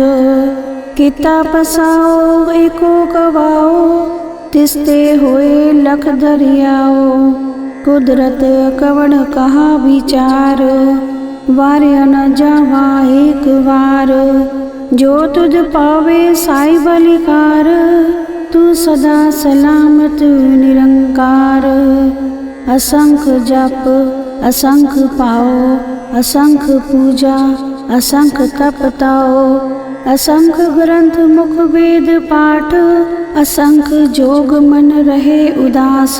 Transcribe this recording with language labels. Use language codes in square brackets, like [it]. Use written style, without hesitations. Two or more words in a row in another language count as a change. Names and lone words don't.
[pa] ਕੇਤਾ ਪਸਾਓ ਏਕੋ ਕਵਾਓ, ਤਿਸਤੇ ਹੋਏ ਲਖ ਦਰਿਆਓ। ਕੁਦਰਤ ਕਵਣ ਕਹਾ ਵਿਚਾਰ, ਵਾਰਯ ਨ ਜਾਵਾ ਏਕ ਬਾਰ। ਜੋ ਤੁਝ ਪਾਵੇ ਸਾਈ ਬਲਿਕਾਰ, ਤੂ ਸਦਾ ਸਲਾਮਤ ਨਿਰੰਕਾਰ। ਅਸੰਖ ਜਪ ਅਸੰਖ ਪਾਓ, ਅਸੰਖ ਪੂਜਾ ਅਸੰਖ ਤਪ ਤਾਓ। ਅਸੰਖ ਗ੍ਰੰਥ ਮੁਖ ਵੇਦ ਪਾਠ, ਅਸੰਖ ਜੋਗ ਮਨ ਰਹੇ ਉਦਾਸ।